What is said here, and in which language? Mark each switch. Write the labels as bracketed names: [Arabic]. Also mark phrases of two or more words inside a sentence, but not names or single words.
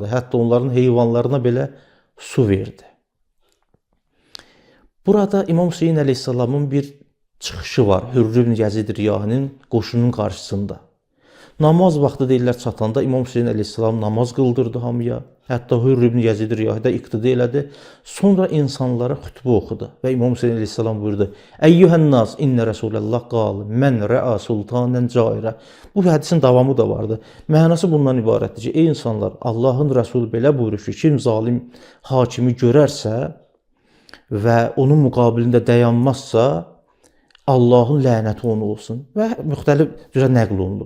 [Azerbaijani] Hətta onların heyvanlarına belə su verdi. Burada İmam Hüseyin əleyhissalamın bir çıxışı var. Hürr ibn Yazid Riyahinin qoşunun qarşısında. Namaz vaxtı deyirlər çatanda İmam Hüseyin əleyhissalam namaz qıldırdı hamıya. Hətta Hürr ibn Yazid Riyahi da iqtida elədi. Sonra insanlara xütbə oxudu və İmam Hüseyin əleyhissalam buyurdu: [Arabic] "أيها الناس إن رسول الله قال من رأى سلطانا جائرا." [Azerbaijani] Bu hədisin davamı da vardı. Mənası bundan ibarətdir ki, ey insanlar, Allahın Rəsulü belə buyurur ki, kim zalim hakimi görərsə və onun müqabilində dayanmazsa, Allahın lənəti onu olsun və müxtəlif cürə nəql olunub.